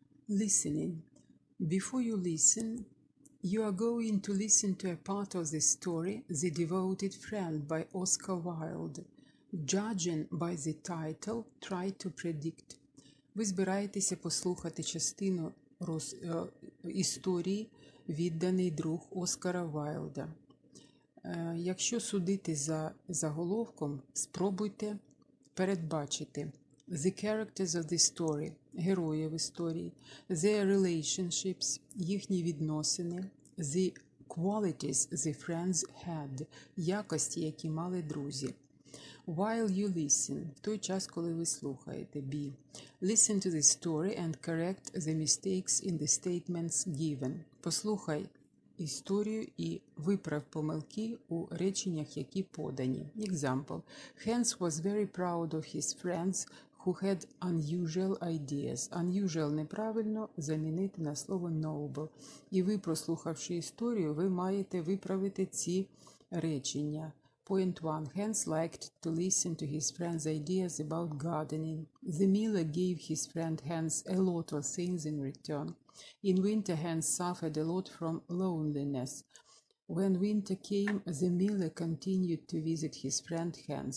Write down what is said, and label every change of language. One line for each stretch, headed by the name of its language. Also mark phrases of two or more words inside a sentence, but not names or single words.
English: Listening. Before you listen, you are going to listen to a part of the story The Devoted Friend by Oscar Wilde. Judging by the title, try to predict.
Ukrainian: Ви збираєтеся послухати частину історії «Відданий друг» Оскара Вайлда. Якщо судити за заголовком, спробуйте передбачити
English: the characters of the story,
Ukrainian: героїв історії,
English: their relationships,
Ukrainian: їхні відносини,
English: the qualities the friends had,
Ukrainian: якості, які мали друзі.
English: While you listen,
Ukrainian: в той час, коли ви слухаєте,
English: be. Listen to the story and correct the mistakes in the statements given.
Ukrainian: Послухай історію і виправ помилки у реченнях, які подані.
English: Example. Hans was very proud of his friends who had unusual ideas.
Ukrainian: Unusual неправильно замінити на слово noble. І ви, прослухавши історію, ви маєте виправити ці речення.
English: Point 1. Hans liked to listen to his friend's ideas about gardening. The miller gave his friend Hans a lot of things in return. In winter, Hans suffered a lot from loneliness. When winter came, the miller continued to visit his friend Hans.